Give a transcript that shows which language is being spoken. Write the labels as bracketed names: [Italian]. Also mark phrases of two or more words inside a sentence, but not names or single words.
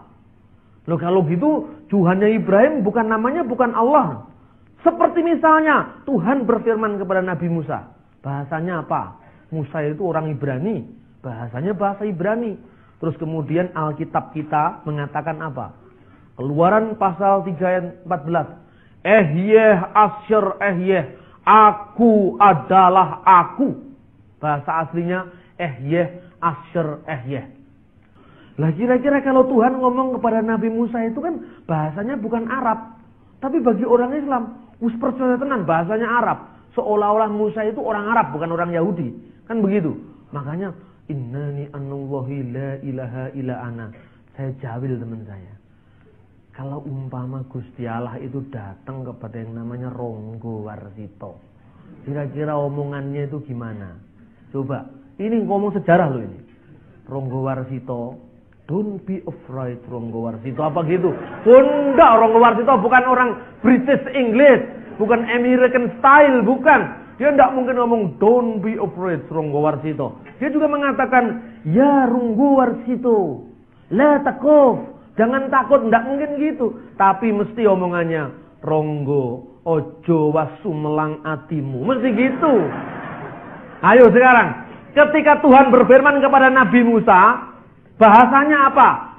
[Indonesian] Loh, kalau gitu Tuhannya Ibrahim bukan namanya bukan Allah. Seperti misalnya Tuhan berfirman kepada Nabi Musa. Bahasanya apa? Musa itu orang Ibrani. Bahasanya bahasa Ibrani. Terus kemudian Alkitab kita mengatakan apa? Keluaran pasal 3 ayat 14. [Hebrew] אהיה אשר אהיה. [Indonesian] Aku adalah aku. Bahasa aslinya [Hebrew] אהיה אשר אהיה. [Indonesian] Lah kira-kira kalau Tuhan ngomong kepada Nabi Musa itu kan bahasanya bukan Arab. Tapi bagi orang Islam, percaya tenan bahasanya Arab. Seolah-olah Musa itu orang Arab, bukan orang Yahudi. Kan begitu. [Arabic] Makanya إنني أنا الله لا إله إلا أنا. [Indonesian] Saya jawil teman saya. Kalau umpama Gusti Allah itu datang kepada yang namanya Ronggo Warsito, kira-kira omongannya itu gimana? Coba, ini ngomong sejarah loh ini. Ronggo Warsito, [English] don't be afraid Ronggo Warsito. [Indonesian] Apa gitu? Enggak, Ronggo Warsito bukan orang [English] British English, [Indonesian] bukan [English] American style, [Indonesian] bukan. Dia tidak mungkin ngomong [English] don't be afraid [Indonesian] Ronggo Warsito. Dia juga mengatakan ya Ronggo Warsito, [Arabic] لا تخف, [Indonesian] jangan takut. Tidak mungkin gitu. Tapi mesti omongannya Ronggo, [Javanese] ojo wasumelang atimu. [Indonesian] Mesti gitu. Ayo sekarang, ketika Tuhan berfirman kepada Nabi Musa, bahasanya apa?